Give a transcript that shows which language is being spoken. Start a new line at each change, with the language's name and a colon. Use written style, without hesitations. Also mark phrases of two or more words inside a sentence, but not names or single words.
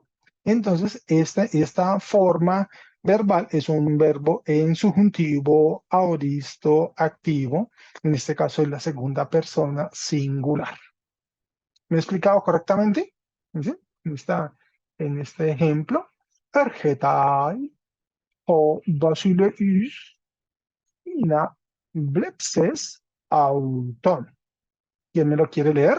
Spanish: Entonces, esta forma verbal es un verbo en subjuntivo aoristo activo, en este caso es la segunda persona singular. ¿Me he explicado correctamente? ¿Sí? En este ejemplo,
Greek: ἔρχεται, ὁ βασιλεὺς ἵνα βλέψῃς αὐτόν.
Spanish: ¿Quién me lo quiere leer?